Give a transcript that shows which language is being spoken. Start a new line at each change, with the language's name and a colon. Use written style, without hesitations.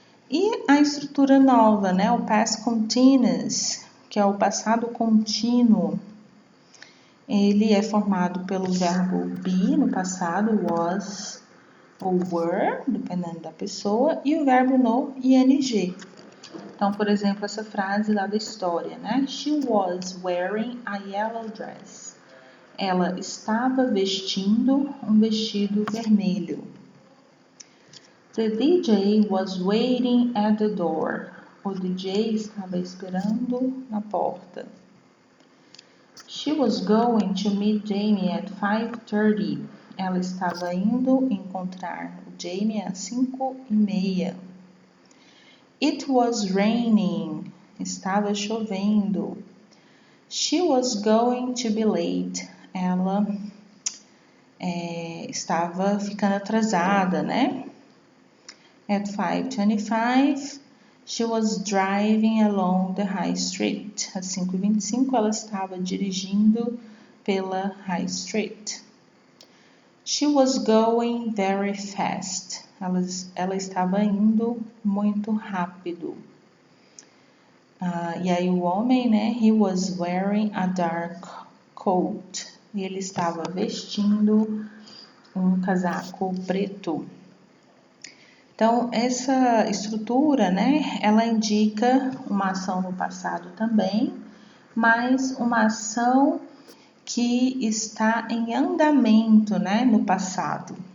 Portuguese: E a estrutura nova, né, o past continuous, que é o passado contínuo, ele é formado pelo verbo be no passado, was ou were, dependendo da pessoa, e o verbo no ing. Então, por exemplo, essa frase lá da história, né?
English: She was wearing a yellow dress.
Portuguese: Ela estava vestindo um vestido vermelho.
English: The DJ was waiting at the door.
Portuguese: O DJ estava esperando na porta.
English: She was going to meet Jamie at 5:30.
Portuguese: Ela estava indo encontrar o Jamie às 5:30.
English: It was raining.
Portuguese: Estava chovendo.
English: She was going to be late.
Portuguese: Ela estava ficando atrasada, né?
English: At 5:25, she was driving along the high street.
Portuguese: Às 5:25, ela estava dirigindo pela high street.
English: She was going very fast.
Portuguese: Ela estava indo muito rápido. E aí o homem, né?
English: He was wearing a dark coat.
Portuguese: E ele estava vestindo um casaco preto. Então, essa estrutura, né? Ela indica uma ação no passado também, mas uma ação que está em andamento, né, no passado.